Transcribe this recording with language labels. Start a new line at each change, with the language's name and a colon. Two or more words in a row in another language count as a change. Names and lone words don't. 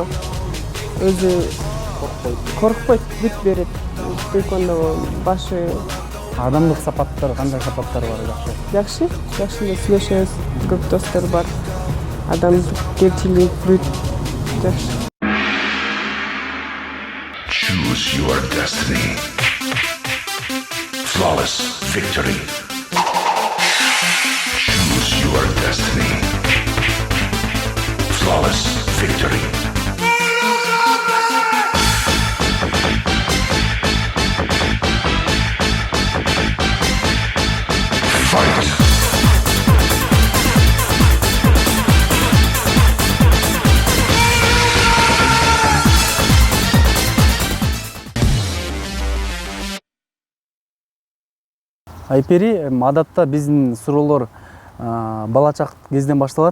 Kyrgyz: Өзү коркпойт, бүт берет. Таэквондого башы Адамдык сапаттар, кандай сапаттар бар жакшы? Жакшы эле сүйлөшөбүз, көп достор бар. Адамдык кепчилик, бүт жакшы.
English: Choose your destiny. Flawless victory. Choose your destiny. Flawless victory. Fight.
Kyrgyz: Айпери, адатта биздин суроолор бала чак кезден башталат.